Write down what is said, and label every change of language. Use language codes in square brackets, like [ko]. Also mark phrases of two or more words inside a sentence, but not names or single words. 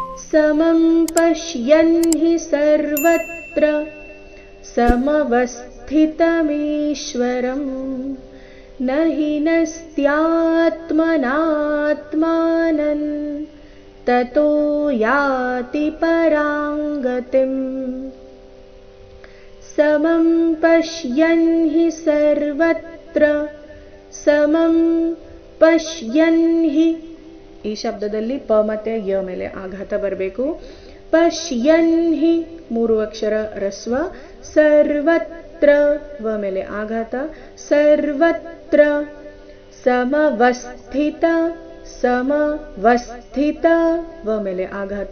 [sa] समं पश्यन् हि सर्वत्र समवस्थितमीश्वरं न हि नस्त्यात्मनात्मानं ततो याति परां गतिम् समं पश्यन् हि सर्वत्र समं ಪಶ್ಯನ್ ಹಿ [kn] ಈ ಶಬ್ದದಲ್ಲಿ ಪ ಮತ್ತೆ ಯ ಮೇಲೆ ಆಘಾತ ಬರಬೇಕು. [sa] ಪಶ್ಯನ್ ಹಿ [kn] 3 ಅಕ್ಷರ ರಸ್ವ. ಸರ್ವತ್ರ ವ ಮೇಲೆ ಆಘಾತ. [sa] ಸರ್ವತ್ರ ಸಮವಸ್ಥಿತ ಸಮವಸ್ಥಿತ [kn] ವ ಮೇಲೆ ಆಘಾತ.